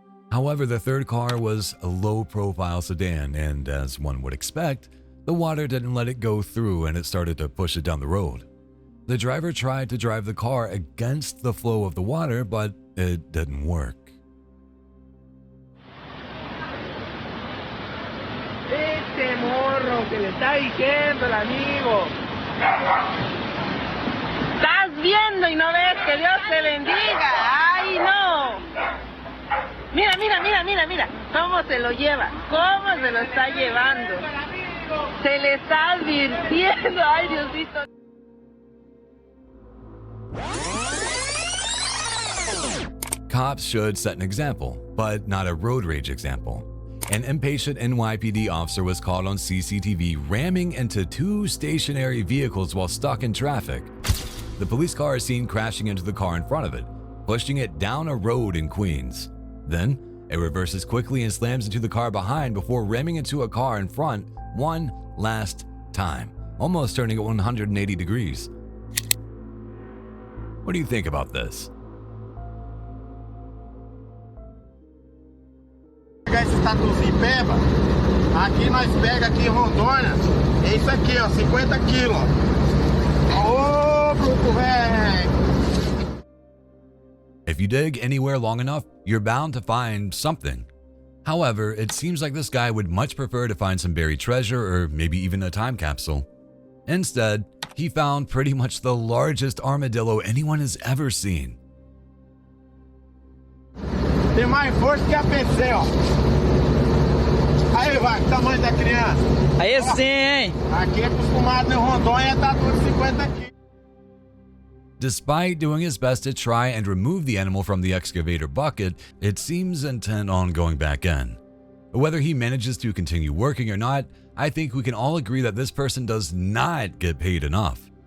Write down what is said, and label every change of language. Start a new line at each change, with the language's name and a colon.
English: However, the third car was a low-profile sedan, and as one would expect, the water didn't let it go through and it started to push it down the road. The driver tried to drive the car against the flow of the water, but it didn't work.
Spanish: Este morro que le está diciendo el amigo. Estás viendo y no ves, que Dios te bendiga. ¡Ay, no! Mira, mira, mira, mira, mira. ¿Cómo se lo lleva? ¿Cómo se lo está llevando? Se le está advirtiendo. ¡Ay, Diosito!
English: Cops should set an example, but not a road rage example. An impatient NYPD officer was caught on CCTV ramming into 2 stationary vehicles while stuck in traffic. The police car is seen crashing into the car in front of it, pushing it down a road in Queens. Then, it reverses quickly and slams into the car behind before ramming into a car in front one last time, almost turning it 180 degrees. What do you think about this?
Portuguese: Pegar esse tatuzinho peba, aqui nós pega aqui em Rondônia, é isso aqui, ó, 50 quilos. Ô, bruto, velho!
English: If you dig anywhere long enough, you're bound to find something. However, it seems like this guy would much prefer to find some buried treasure or maybe even a time capsule. Instead, he found pretty much the largest armadillo anyone has ever seen.
Portuguese: Tem mais força que a PC, ó. Aí, vai, tamanho da criança. Aí sim, hein? Aqui é acostumado em Rondônia, tá tudo 50 quilos.
English: Despite doing his best to try and remove the animal from the excavator bucket, it seems intent on going back in. Whether he manages to continue working or not, I think we can all agree that this person does not get paid enough.